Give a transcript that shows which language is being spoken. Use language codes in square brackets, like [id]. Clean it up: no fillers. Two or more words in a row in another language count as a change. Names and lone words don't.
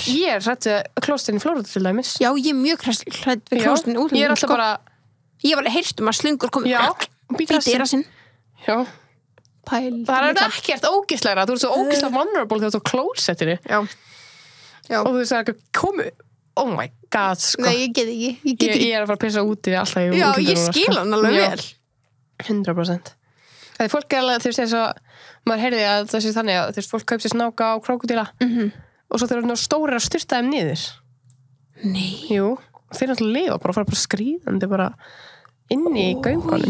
[is] Ég er hrædd við klósettinn í Flórída til dæmis. Já, ég er mjög hrædd við klósettinn útlöndum. Ég er alltaf bara... Ég var alveg heyrt að slöngur komið. Já, býti rassinn. Já. Það er ekkert ógeðslegra. Þú ert svo ógeðslega vulnerable þegar þú ert á klósettinu. Já. Og þú veist það er ekki komið... [en] Oh my god, [is] sko. Nei, ég get ekki. Ég er að fara að pissa úti alltaf í útlöndum. Já, ég skil hann alveg vel. 100%. Þegar fólk er alveg, þú veist, þess að maður heyrði að það sé þannig að þú veist, fólk kaup sér snáka og krókódíla og svo þeir eru stórir að styrta þeim niður. Nei. Jú, þeir náttúrulega lifa bara og fara bara skríðandi bara inni í göngunum.